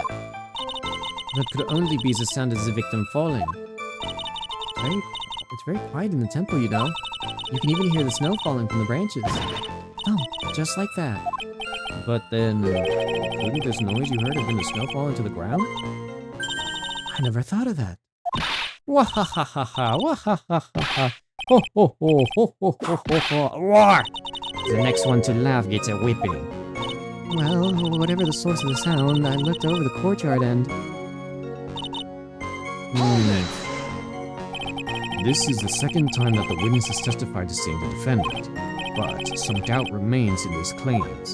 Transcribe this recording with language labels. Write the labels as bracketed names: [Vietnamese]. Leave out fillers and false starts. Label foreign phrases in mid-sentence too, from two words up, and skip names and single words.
[English] That could only be the sound of the victim falling. It's very quiet in the temple, you know. You can even hear the snow falling from the branches. Thump, just like that. But then, couldn't this noise you heard have been the snow falling to the ground? I never thought of that. Wahahaha, wahahaha, ho ho ho ho ho ho ho ho, roar! The next one to laugh gets a whipping. Well, whatever the source of the sound, I looked over the courtyard and... This is the second time that the witness has testified to seeing the defendant, but some doubt remains in his claims.